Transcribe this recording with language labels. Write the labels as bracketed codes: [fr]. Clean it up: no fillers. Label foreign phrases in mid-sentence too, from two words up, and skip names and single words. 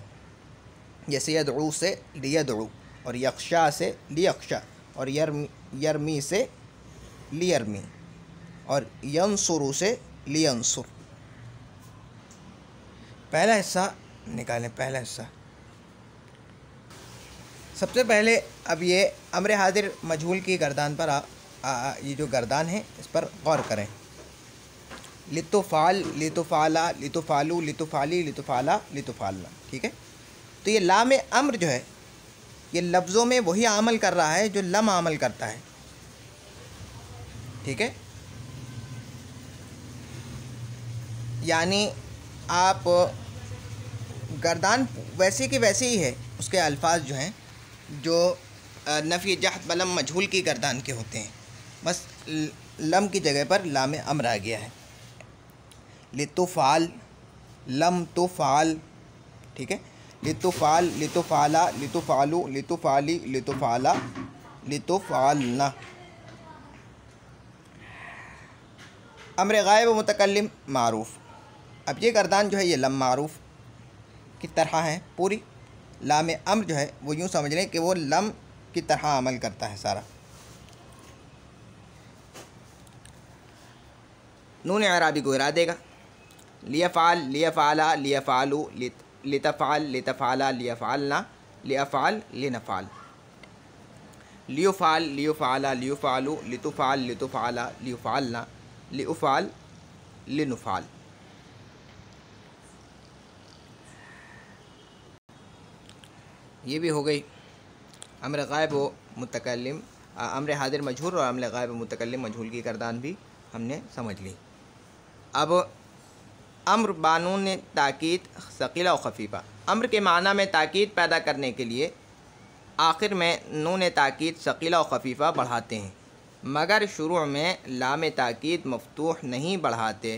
[ur] جیسے یدعو سے لیدعو اور یخشا سے لیخشا اور یرمی سے لیرمی اور ینصر سے لینصر. پہلا حصہ نکالیں. پہلا حصہ سب سے پہلے اب یہ امر حاضر مجہول کی گردان پر یہ جو گردان ہے اس پر غور کریں. [ar] لتفعل، لتفعلا، لتفعلو، لتفعلی، لتفعلا، لتفعلنا. [ur] ٹھیک ہے، تو یہ لام امر جو ہے یہ لفظوں میں وہی عمل کر رہا ہے جو لم عمل کرتا ہے. ٹھیک ہے، یعنی آپ گردان ویسے کی ویسے ہی ہے، اس کے الفاظ جو ہیں جو نفی جہت بلم مجہول کی گردان کے ہوتے ہیں، بس لم کی جگہ پر لام امر آ گیا ہے. [ar] لتفعل، لم تفعل. [ur] ٹھیک ہے، [ar] لتفعل، لتفعلا، لتفعلو، لتفعلی، لتفعلا، لتفعلنا. [ur] امر غائب و متکلم معروف، اب یہ گردان جو ہے یہ لم معروف کی طرح ہے پوری. لام امر جو ہے وہ یوں سمجھ لیں کہ وہ لم کی طرح عمل کرتا ہے سارا. نون اعرابی کو گرا دے گا. [ar] لیفعل، لیفعلا، لیفعلو، لتفعل، لتفعلا، لیفعلنا، لیفعل، لنفعل. لیفعل، لیفعلا، لیفعلو، لتفعل، لتفعلا، لیفعلنا، لیفعل، لنفعل. [ur] یہ بھی ہو گئی امر غائب و متکلم، امر حاضر مجہول اور امر غائب و متکلم مجہول کی گردان بھی ہم نے سمجھ لی. اب امر بانون تاکید ثقیلہ و خفیفہ، امر کے معنی میں تاکید پیدا کرنے کے لیے آخر میں نون تاکید ثقیلہ و خفیفہ بڑھاتے ہیں مگر شروع میں لام تاکید مفتوح نہیں بڑھاتے.